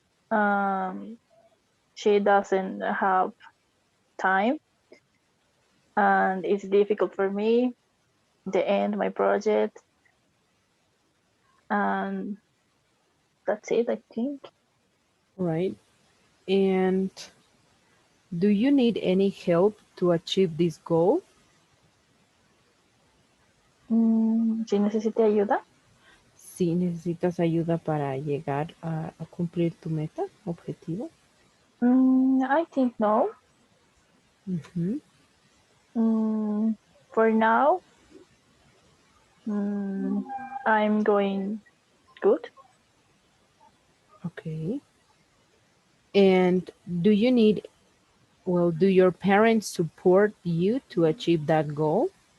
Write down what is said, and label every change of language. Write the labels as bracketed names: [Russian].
[English] Um, she doesn't have time, and it's difficult for me to end my project. And that's it, I think. All right. And do you need any help to achieve this goal? [Spanish] Si necesite ayuda. Si necesitas ayuda para llegar a cumplir tu meta, objetivo. [English] I think no. Ujú. Mm, for now, mm, I'm going good. Okay. And do you need, well, do your parents support you to achieve that goal?